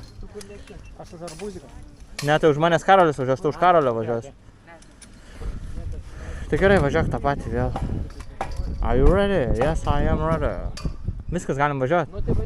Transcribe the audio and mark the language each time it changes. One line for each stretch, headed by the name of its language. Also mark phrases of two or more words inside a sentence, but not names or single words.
Lithuanian: Tu kur lėki? Aš už arbūziką. Ne, tai už manęs Karolis važiuos, tu už Karolio važiuos. Tai gerai, važiuok tą patį vėl.
English: Are you ready? Yes, I am ready.
Lithuanian: Viskas, galim važiuoti. Nu, tai varyk.